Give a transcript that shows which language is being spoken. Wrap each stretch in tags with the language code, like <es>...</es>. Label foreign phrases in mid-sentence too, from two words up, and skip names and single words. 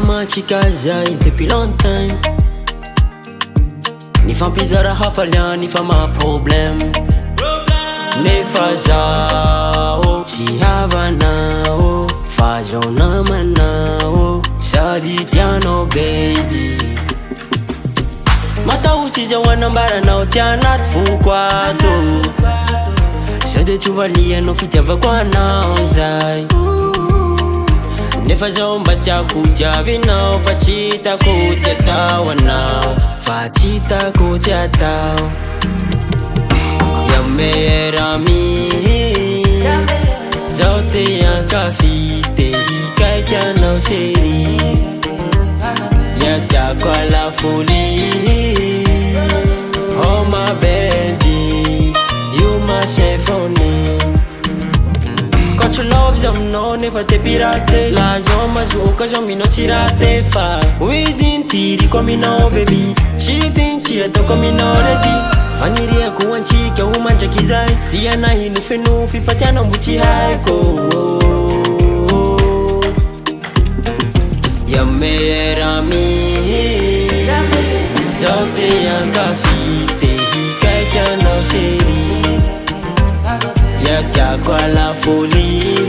<mg>antsika zay</mg> <fr>depuis longtemps.</fr> <mg>Nifampizara hafaliany fa</mg> <fr>ma problème.</fr> <mg>Nefa zaho tsy havanao fa zao namanao sady tianao baby. Matahotsy zao anambaranao ty anaty foko ato, sady tsovalianao fitiavako anao zay. Nefa zao mba tiako tiavinao fa tsy hitako ty atao anao, fa tsy hitako ty atao.</mg> <fr>Ya meilleure amie,</fr> <mg>zao te ankafy te hikaiky anao chérie. Ya tiako</mg> <fr>à la folie,</fr> <en>oh my baby, you my symphonie.</en> <fr>Quand tu</fr> <mg>love zaminao nefa te pirate, la zao mazoka zao minao tsy raty fa hoidintiryko aminao baby, tsy dintsy ataoko aminao rety. Faniriako antsika ho mandraky zay, tianahy nofenofy fa tianao mbo tsy haiko.</mg> <fr>Ya meilleure amie,</fr> <mg>zao te ankafy te hikaiky anao chérie. Ya tiako</mg> <fr>à la folie,</fr>